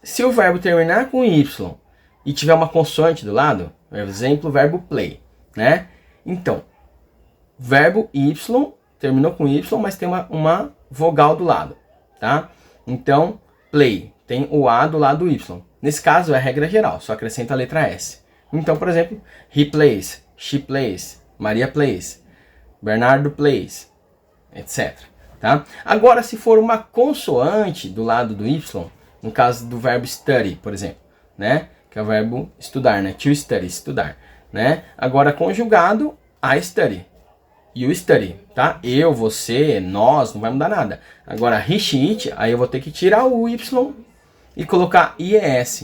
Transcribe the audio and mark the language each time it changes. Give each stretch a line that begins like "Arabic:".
Portuguese: Se o verbo terminar com Y e tiver uma consoante do lado, por exemplo, o verbo play, né? Então, verbo Y, terminou com Y, mas tem uma vogal do lado, tá? Então, play, tem o A do lado do Y. Nesse caso, é regra geral, só acrescenta a letra S. Então, por exemplo,
English: he plays, she plays, Maria plays, Bernardo plays,
Portuguese: etc. Tá? Agora, se for uma consoante do lado do Y, no caso do verbo study, por exemplo, né? Que é o verbo estudar, né? To study, estudar, né? Agora, conjugado,
English: I study, you study,
Portuguese: tá? Eu, você, nós, não vai mudar nada. Agora,
English: he, she, it,
Portuguese: aí eu vou ter que tirar o Y e colocar IES.